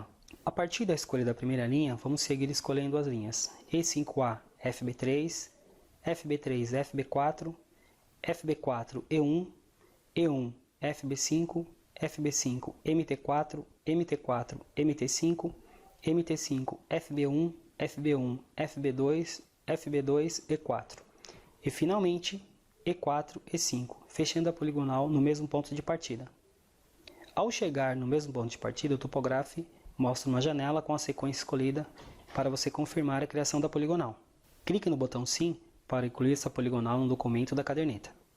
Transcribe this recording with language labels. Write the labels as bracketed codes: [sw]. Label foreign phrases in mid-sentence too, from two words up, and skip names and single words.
[pt] A partir da escolha da primeira linha, vamos seguir escolhendo as linhas E5A FB3, FB3 FB4, FB4 E1, E1 FB5, FB5 MT4, MT4 MT5, MT5 FB1, FB1 FB2, FB2 E4 e finalmente E4 E5, fechando a poligonal no mesmo ponto de partida. Ao chegar no mesmo ponto de partida, o topográfico mostra uma janela com a sequência escolhida para você confirmar a criação da poligonal. Clique no botão Sim para incluir essa poligonal no documento da caderneta.